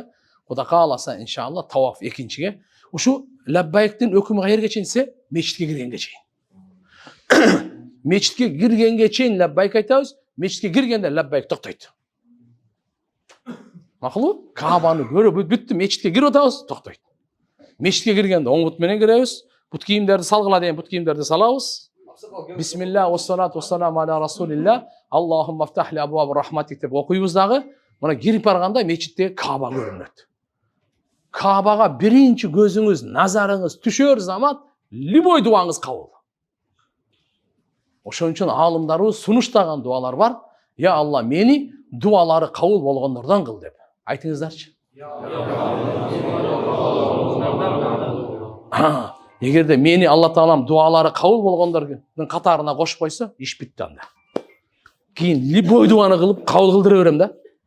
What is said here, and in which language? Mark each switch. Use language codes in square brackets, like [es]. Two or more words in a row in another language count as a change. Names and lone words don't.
[ky] Кудай кааласа, иншалла, таваф экинчиге. Ушу лаббайктин өкүмү кайерге чейин десе, мечитке киргенге чейин. Мечитке киргенге чейин лаббайк айтабыз, мечитке киргенде лаббайк токтойт. Макулбу? Каабаны көрүп бүттү, мечитке кирип атабыз, токтойт. Мечитке киргенде оң бут менен киребиз, бут кийимдерди салгыла деген бут кийимдерди салабыз. [ar] بسم الله، والصلاة والسلام على رسول الله، اللهم افتح لي أبواب رحمتك [ky] деп окуйбуз дагы. Мына кирип барганда мечитте Кааба көрүнөт. Каабага биринчи көзүңүз, назарыңыз түшөр замат любой дуаңыз кабыл. Ошон үчүн аалымдарыбыз сунуштаган дуалар бар. Я Алла, мени дуалары кабыл болгондордон кыл деп. Айтыңыздарчы. Эгерде мени Алла Таалам дуалары кабыл болгондордун катарына кошуп койсо, иш бүттү анда. Кийин любой дуаны кылып кабыл кылдыра берем да.